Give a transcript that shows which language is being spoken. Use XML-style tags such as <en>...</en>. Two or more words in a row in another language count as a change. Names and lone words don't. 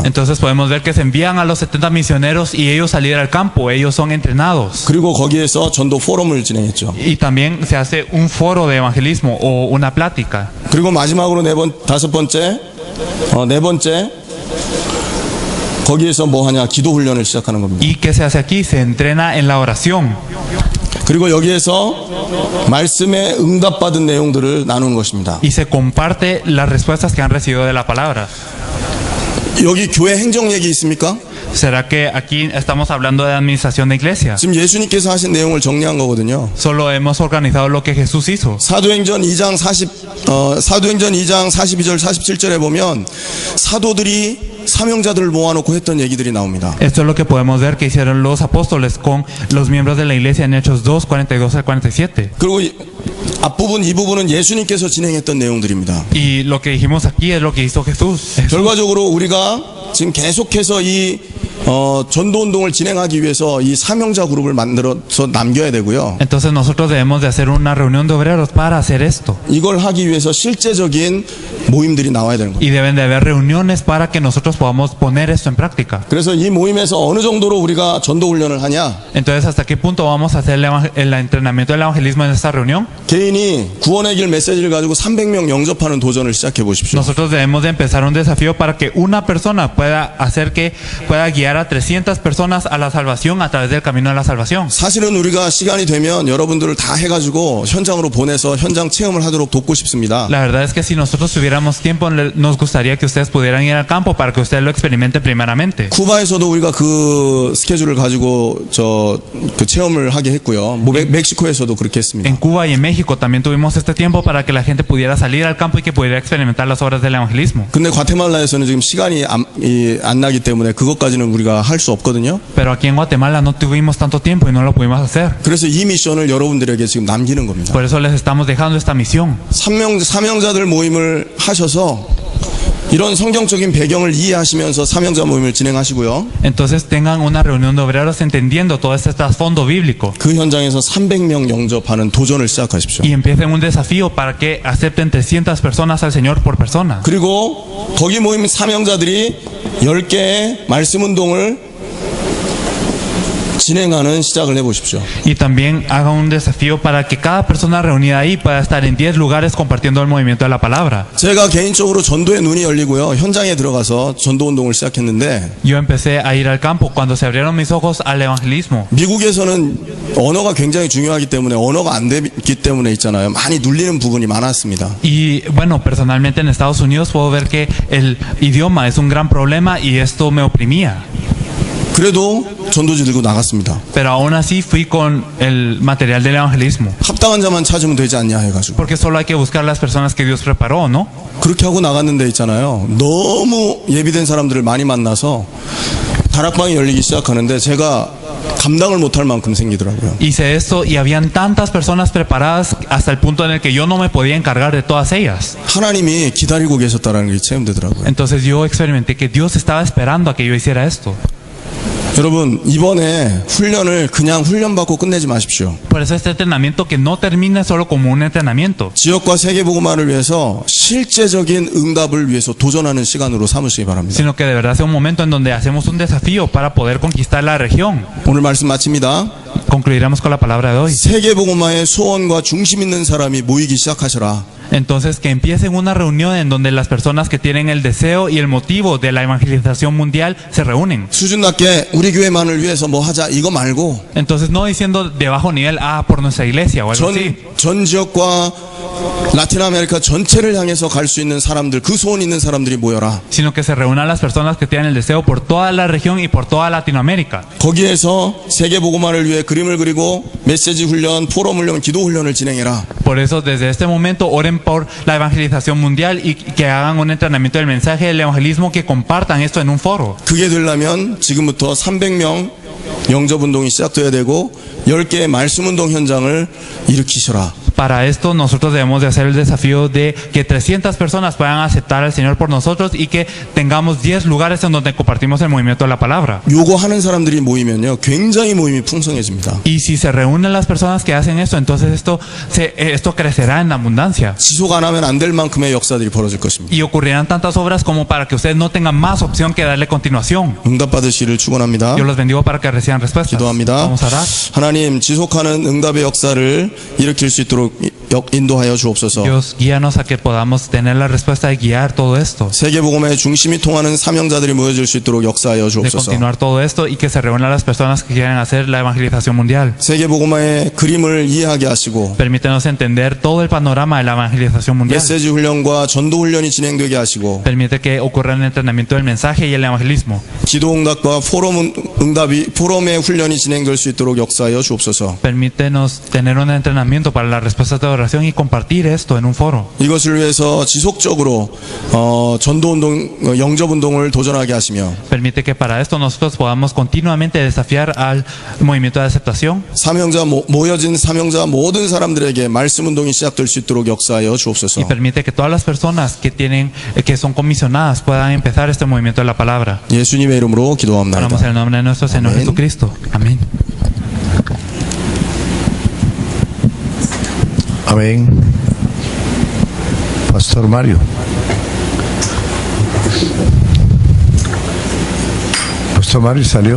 <es>Entonces podemos ver que se envían a los 70 misioneros y ellos salir al campo, ellos son entrenados.</es> <ko>그리고 거기에서 전도 포럼을 진행했죠.</ko> <es>Y también se hace un foro de evangelismo o una plática.</es> <ko>그리고 마지막으로 네 번째 거기에서 뭐 하냐? 기도 훈련을 시작하는 겁니다.</ko> <es>¿Y qué se hace aquí? Se entrena en la oración.</es> <ko>그리고 여기에서 말씀에 응답받은 내용들을 나누는 것입니다.</ko> <es>Y se comparte las respuestas que han recibido de la palabra.</es> <ko>여기 교회 행정 얘기 있습니까?</ko> <es>¿Será que aquí estamos hablando de administración de iglesia?</es> <ko>지금 예수님께서 하신 내용을 정리한 거거든요.</ko> <es>Solo hemos organizado lo que Jesús hizo.</es> <ko>사도행전 2장 42절 47절에 보면 사도들이 사명자들을 모아놓고 했던 얘기들이 나옵니다.</ko> <es>Esto es lo que podemos ver que hicieron los apóstoles con los miembros de la iglesia en Hechos 2, 42 al 47.</es> <ko>그리고 앞부분 이 부분은 예수님께서 진행했던 내용들입니다.</ko> <es>Y lo que dijimos aquí es lo que hizo Jesús.</es> <ko>결과적으로 우리가 지금 계속해서 이 전도 운동을 진행하기 위해서 이 사명자 그룹을 만들어서 남겨야 되고요.</ko> <es>Entonces nosotros debemos de hacer una reunión de obreros para hacer esto.</es> <ko>이걸 하기 위해서 실제적인 모임들이 나와야 되는 거예요.</ko> <es>Y deben de haber reuniones para que nosotros podamos poner esto en práctica.</es> <ko>그래서 이 모임에서 어느 정도로 우리가 전도 훈련을 하냐?</ko> <es>Entonces, ¿hasta qué punto vamos a hacer el entrenamiento del evangelismo en esta reunión?</es> <ko>개인이 구원의 길 메시지를 가지고 300명 영접하는 도전을 시작해 보십시오.</ko> <es>Nosotros debemos de empezar un desafío para que una persona pueda guiar a 300 personas a la salvación a través del camino de la salvación.</es> <ko>사실은 우리가 시간이 되면 여러분들을 다 해가지고 현장으로 보내서 현장 체험을 하도록 돕고 싶습니다.</ko> <es>La verdad es que si nosotros tuviéramos tiempo, nos gustaría que ustedes pudieran ir al campo para que ustedes lo experimenten primeramente.</es> <ko>쿠바에서도 우리가 그 스케줄을 가지고 그 체험을 하게 했고요. 멕시코에서도 그렇게 했습니다.</ko> <es>En Cuba y en México también tuvimos este tiempo para que la gente pudiera salir al campo y que pudiera experimentar las obras del evangelismo.</es> <ko>근데 과테말라에서는 지금 시간이 안 나기 때문에 그것까지는 우리가 할 수 없거든요.</ko> <es>Pero aquí en Guatemala no tuvimos tanto tiempo y no lo pudimos hacer.</es> <ko>그래서 이 미션을 여러분들에게 지금 남기는 겁니다.</ko> <es>Por eso les estamos dejando esta misión.</es> <ko>사명자들 모임을 하셔서 이런 성경적인 배경을 이해하시면서 사명자 모임을 진행하시고요.</ko> <es>Entonces tengan una reunión de obreros entendiendo todo este trasfondo bíblico.</es> <ko>그 현장에서 300명 영접하는 도전을 시작하십시오.</ko> <es>Y empiecen un desafío para que acepten 300 personas al Señor por persona.</es> <ko>그리고 거기 모임 사명자들이 10개의 말씀 운동을 진행하는 시작을 해보십시오.</ko> <es>Y también haga un desafío para que cada persona reunida ahí pueda estar en 10 lugares compartiendo el movimiento de la palabra.</es> <ko>제가 개인적으로 전도의 눈이 열리고요. 현장에 들어가서 전도 운동을 시작했는데</ko> <es>Yo empecé a ir al campo cuando se abrieron mis ojos al evangelismo.</es> <ko>미국에서는 언어가 굉장히 중요하기 때문에 언어가 안 되기 때문에 있잖아요. 많이 눌리는 부분이 많았습니다.</ko> <es>Y bueno, personalmente en Estados Unidos puedo ver que el idioma es un gran problema y esto me oprimía.</es> <ko>그래도 전도지 들고 나갔습니다.</ko> <es>Pero aún así fui con el material del evangelismo.</es> <ko>합당한 자만 찾으면 되지 않냐 해가지고</ko> <es>Porque solo hay que buscar las personas que Dios preparó, ¿no?</es> <ko>그렇게 하고 나갔는데 있잖아요. 너무 예비된 사람들을 많이 만나서 다락방이 열리기 시작하는데 제가 감당을 못할 만큼 생기더라고요.</ko> <es>Hice esto y habían tantas personas preparadas hasta el punto en el que yo no me podía encargar de todas ellas.</es> <ko>하나님이 기다리고 계셨다는 게 체험되더라고요.</ko> <es>Entonces yo experimenté que Dios estaba esperando a que yo hiciera esto.</es> <ko>여러분 이번에 훈련을 그냥 훈련받고 끝내지 마십시오.</ko> <es>Por eso este entrenamiento que no termine solo como un entrenamiento,</es> <ko>지역과 세계복음화를 위해서 실제적인 응답을 위해서 도전하는 시간으로 삼으시기 바랍니다.</ko> <es>sino que de verdad sea un momento en donde hacemos un desafío para poder conquistar la región.</es> <ko>오늘 말씀 마칩니다.</ko> <es>Concluiremos con la palabra de hoy.</es> <ko>세계복음화의 소원과 중심 있는 사람이 모이기 시작하셔라.</ko> <es>Entonces que empiecen una reunión en donde las personas que tienen el deseo y el motivo de la evangelización mundial se reúnen.</es> <ko>수준 낮게 우리 교회만을 위해서 뭐 하자 이거 말고</ko> <es>Entonces no diciendo de bajo nivel, por nuestra iglesia o algo así,</es> <ko>전 지역과 라틴 아메리카 전체를 향해서 갈 수 있는 사람들, 그 소원 있는 사람들이 모여라.</ko> <es>sino que se reúnan las personas que tienen el deseo por toda la región y por toda Latinoamérica.</es> <ko>거기에서 세계복음화를 위해 그림을 그리고 메시지 훈련, 포럼 훈련, 기도 훈련을 진행해라.</ko> <es>Por eso desde este momento oren por la evangelización mundial y que hagan un entrenamiento del mensaje del evangelismo, que compartan esto en un foro.</es> <ko>그게 되려면 지금부터 300명 영접운동이 시작돼야 되고 10개의 말씀운동 현장을 일으키셔라.</ko> <es>Para esto nosotros debemos de hacer el desafío de que 300 personas puedan aceptar al Señor por nosotros y que tengamos 10 lugares en donde compartimos el movimiento de la palabra.</es> <ko>요거 하는 사람들이 모이면요 굉장히 모임이 풍성해집니다.</ko> <es>Y si se reúnen las personas que hacen esto, entonces esto crecerá en abundancia.</es> <ko>지속 안 하면 안 될 만큼의 역사들이 벌어질 것입니다.</ko> <es>Y ocurrirán tantas obras como para que ustedes no tengan más opción que darle continuación.</es> <ko>응답받으시기를 축원합니다.</ko> <es>Yo los bendigo para que reciban respuestas.</es> <ko>기도합니다.</ko> <es>Vamos a orar.</es> <ko>하나님 지속하는 응답의 역사를 일으킬 수 있도록 인도하여 주옵소서.</ko> <es>Dios, guíanos a que podamos tener la respuesta de guiar todo esto,</es> <ko>세계복음의 중심이 통하는 사명자들이 모여질 수 있도록 역사하여</ko> <es>de</es> <ko>주옵소서.</ko> <es>continuar todo esto y que se reúnan las personas que quieren hacer la evangelización mundial.</es> <ko>세계복음의 그림을 이해하게 하시고</ko> <es>Permítenos entender todo el panorama de la evangelización mundial.</es> <ko>메시지 훈련과 전도 훈련이 진행되게 하시고</ko> <es>Permite que ocurra el entrenamiento del mensaje y el evangelismo.</es> <ko>기도 응답과 포럼의 훈련이 진행될 수 있도록 역사하여 주옵소서.</ko> <es>Permítenos tener un entrenamiento para las respuestas de oración y compartir esto en un foro.</es> <ko>이것을 위해서 지속적으로 전도운동, 영접운동을 도전하게 하시며</ko> <es>Permite que para esto nosotros podamos continuamente desafiar al movimiento de aceptación.</es> <ko>모여진 사명자 모든 사람들에게 말씀운동이 시작될 수 있도록 역사하여</ko> <es>Y</es> <ko>주옵소서.</ko> <es>permite que todas las personas que son comisionadas puedan empezar este movimiento de la palabra.</es> <ko>예수님의 이름으로</ko> <es>Oramos</es> <ko>기도합니다.</ko> <es>en el nombre de nuestro Señor Amén. Jesucristo. Amén. Amén. Pastor Mario. Pastor Mario salió.</es>